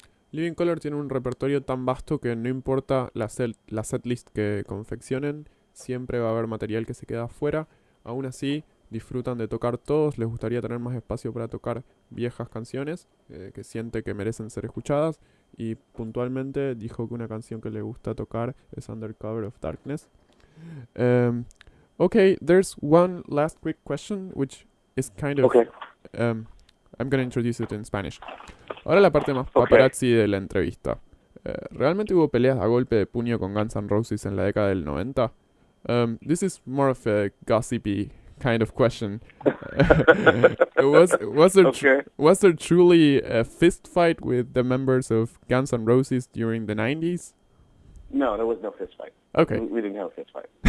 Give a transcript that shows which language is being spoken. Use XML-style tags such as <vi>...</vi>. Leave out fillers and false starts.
<es>Living Color tiene un repertorio tan vasto que no importa la setlist que confeccionen, siempre va a haber material que se queda afuera. Aún así, disfrutan de tocar todos, les gustaría tener más espacio para tocar viejas canciones que siente que merecen ser escuchadas y puntualmente dijo que una canción que le gusta tocar es Undercover of Darkness.</es> <en>Okay, there's one last quick question which is kind of... Okay. I'm going to introduce it in Spanish.</en> <es>Ahora la parte más paparazzi de la entrevista. ¿Realmente hubo peleas a golpe de puño con Guns N' Roses en la década del 90?</es> <en>This is more of a gossipy kind of question. Was there truly a fist fight with the members of Guns N' Roses during the 90s? No, there was no fist fight. Okay. We didn't have a fist fight.</en>